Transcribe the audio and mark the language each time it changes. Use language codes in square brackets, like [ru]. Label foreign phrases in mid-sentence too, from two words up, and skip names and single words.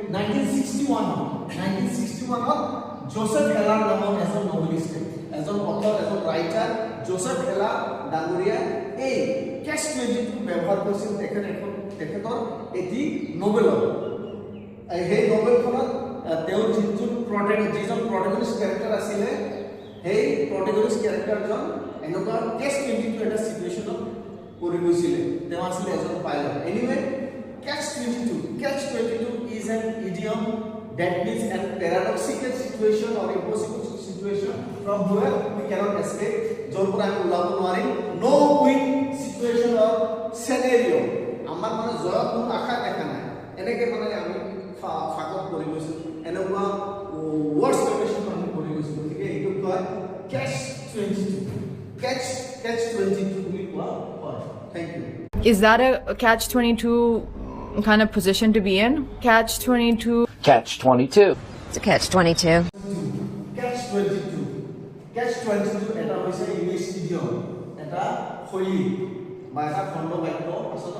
[as] 1961ত জোসেফ হেলাৰ নামৰ এজন নভেলিষ্টে এজন অথৰ এজন ৰাইটাৰ জোসেফ হেলাৰ ডাঙৰীয়া এই catch-22 ব্যৱহাৰ কৰিছিল তেখেতৰ এটি নভেলত সেই নভেলখনত তেওঁৰ যিজন [en] protagonist character [as] আছিলে সেই প্ৰটেগনিষ্ট ক্যাৰেক্টাৰজন এনেকুৱা catch-22 এটা সিচুয়েশনত পৰি গৈছিলে তেওঁ আছিলে এজন পাইলট এনিৱে catch-22 [en] is an idiom that means a paradoxical situation or impossible situation from where we cannot escape [as] য'ৰ পৰা আমি ওলাব নোৱাৰিম [en] no win situation or scenario [as] আমাৰ মানে জয়ৰ কোনো আশা দেখা নাই এনেকৈ মানে আমি ফাকত পৰি গৈছোঁ এনেকুৱা [en] words combination [as] আমি পৰি গৈছোঁ গতিকে এইটো কয় catch-22 বুলি কোৱা হয় [en] Thank you. Is that a catch-22 kind of position to be in? Catch-22. Catch-22. It's a catch-22. [as] Catch-22 এটা হৈছে [en] English idiom [as] এটা শৈলী বা এটা খণ্ড বাক্য আচলতে